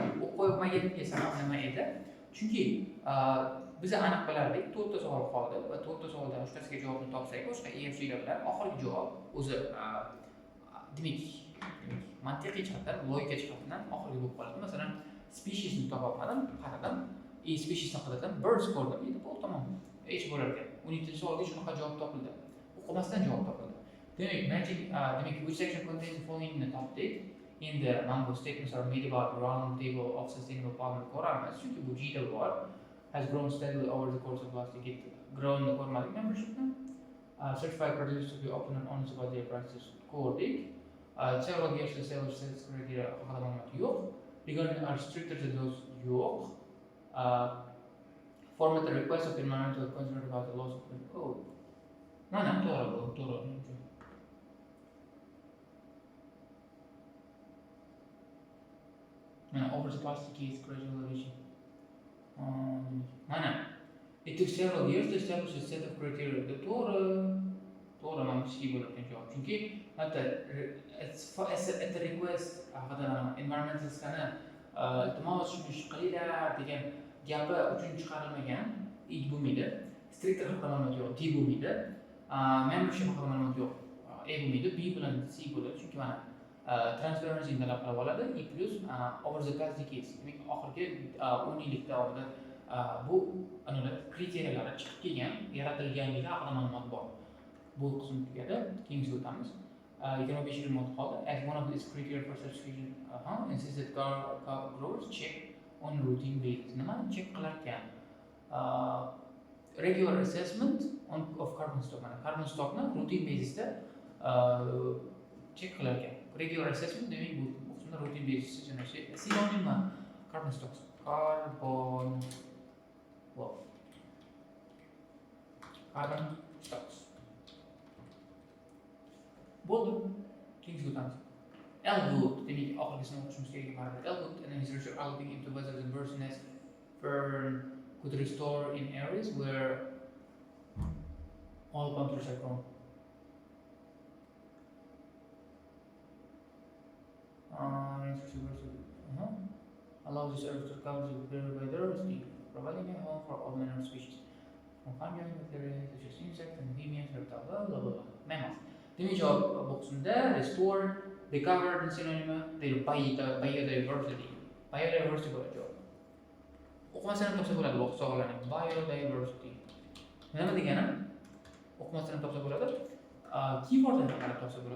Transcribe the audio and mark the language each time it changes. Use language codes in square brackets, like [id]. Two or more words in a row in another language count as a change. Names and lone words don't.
[uz] O'qimaganimga sabab nima edi? Chunki biz aniq bilardik, 4 ta savol qoldi va 4 ta savoldan 3 tasiga javobni topsak, boshqa E, F, G lar bilan oxirgi javob o'zi demak mantiqiy jihatdan, logika jihatdan oxirgi bo'lib qoladi. Masalan, speciesni topolmadim, qaradim, speciesni qidirdim, birds ko'rdim, endi bu tamom. H bo'lar ekan. 12 savolga shunaqa javob topildi. O'qimasdan javob topildi. Demak, [en] which section contains the following [uz] ni topdik. Endi mana bu [en] statements are made about the round table of sustainable farming [uz] ko'ramiz, chunki bu G da bor. [en] Has grown steadily over the course of last decade. Grown [uz] ko'rmadik membershipni. [en] Certified producers to be open and honest about their practices ko'rdik. Several years the sales sales criteria [uz] haqida ma'lumot yo'q. [en] Regarding are stricter to those yo'q. Format the request of environmental concern about the loss of code. [uz] Mana to'g'ri. Mana [en] overcapacity case gradual revision. Mana it took several years to establish a set of criteria. [uz] To'g'ri mana bu ishga bo'lgan javob. Chunki [en] at the request [uz] environmentalistlarni iltimos shuni ish qilinglar degan gapi uchun chiqarilmagan id bo'lmaydi. Stricter haqida ma'lumot yo'q, D bo'lmaydi. Membership haqida ma'lumot yo'q, E bo'lmaydi, B bilan C bo'ladi. Chunki mana transparency talab qilib oladi, [en] E plus over the past decades. [uz] Demak, oxirgi 10 yillik davomida bu kriteriyalar chiqib kelgan, yaratilganligi haqida ma'lumot bor. Bu qism tugadi. Keyingiga o'tamiz. 25 yil mot qoldi. [en] As one of these criteria for certification, insists that growers check on routine basis. [uz] Nima check qilar ekan? [en] Regular assessment of carbon stock. Carbon stockni routine basisda [uz] check qilar ekan. [en] Regular assessment [uz] demak bu qismda [en] routine basisda synonym carbon stocks. Carbon stocks. [uz] Bo'ldi. Keyingiga o'tamiz. Elwood, demak oxirgisini o'qishimiz kerak bo'ladi. [en] Elwood and his research are looking into whether the bird's nest fern could restore in areas where all palm trees are grown. Allows this earth to recover the biodiversity, providing a home for all manner of species. From fungi, bacteria, such as insects, amphibians, reptiles, blah blah blah. Mammals. [uz] Demak javob bu qismda [en] restore, recover [uz] synonymi biodiversity. Biodiversity bo'ladi javob. O'qimasdan topsa bo'ladi bu savollarni. Biodiversity. Nima degani? O'qimasdan topsa bo'ladi. Keywordga qarab topsa bo'ladi.